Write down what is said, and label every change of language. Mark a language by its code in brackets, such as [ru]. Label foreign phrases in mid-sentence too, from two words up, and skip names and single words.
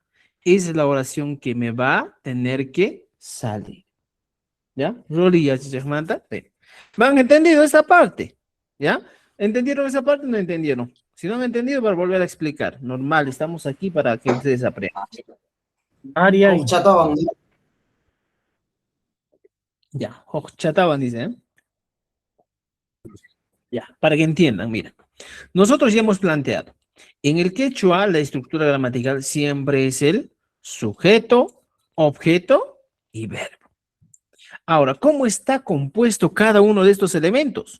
[es] Esa es la oración que me va a tener que salir. [qu] ¿Ya? Roli yachachagmanta. [es] ¿Van entendido esta parte? ¿Ya? ¿Entendieron esa parte o no entendieron? Si no me han entendido, para volver a explicar. Normal, estamos aquí para que ustedes aprendan. [qu] Ari, Ari. Chatawan. [es] Ya, chataban, dice, ¿eh? Ya, para que entiendan, mira. Nosotros ya hemos planteado. En el quechua, la estructura gramatical siempre es el sujeto, objeto y verbo. Ahora, ¿cómo está compuesto cada uno de estos elementos?